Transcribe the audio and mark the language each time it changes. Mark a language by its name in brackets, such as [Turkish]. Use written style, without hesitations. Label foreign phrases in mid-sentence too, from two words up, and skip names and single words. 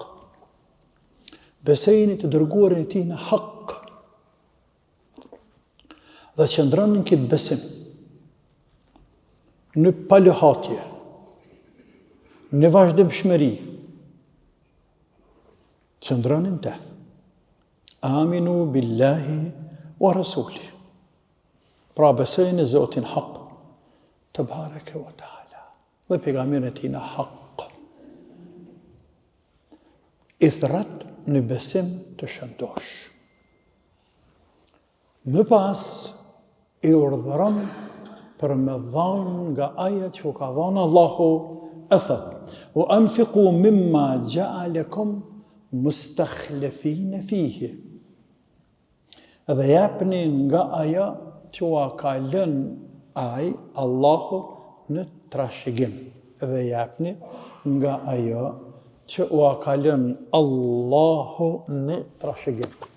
[Albanian] Besejeni të dërguarin e tij në hak. Dhe qëndroni në këtë besim, në palëhatje, në vazhdimshmëri, qëndroni në te. [Arabic] آمنوا بالله و رسول. [Albanian] Pra besejeni Zotin hak, [Arabic] تبارك و تعالى, [Albanian] dhe pejgamberin e tij në hak. I thret në besim të shëndosh. Më pas i urdhëron për me dhanë nga aja që u ka dhanë Allahu, e thot, u [Arabic] أنفقوا مما جعلكم مستخلفين فيه. [Albanian] Dhe japni nga aja që u ka lënë ai Allahu në trashëgim. Dhe japni nga aja që u ka lënë Allahu në trashëgim.